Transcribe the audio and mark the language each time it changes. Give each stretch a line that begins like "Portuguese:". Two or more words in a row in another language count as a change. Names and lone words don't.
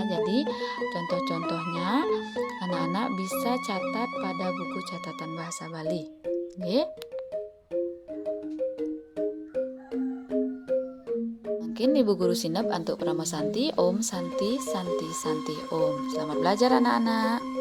Indonesian: Jadi contoh-contohnya anak-anak bisa catat pada buku catatan bahasa Bali. Oke. Mungkin Ibu Guru Sinep untuk Prama Santi,
Sanskrit: Om Santi Santi Santi Om.
Indonesian: Selamat belajar anak-anak.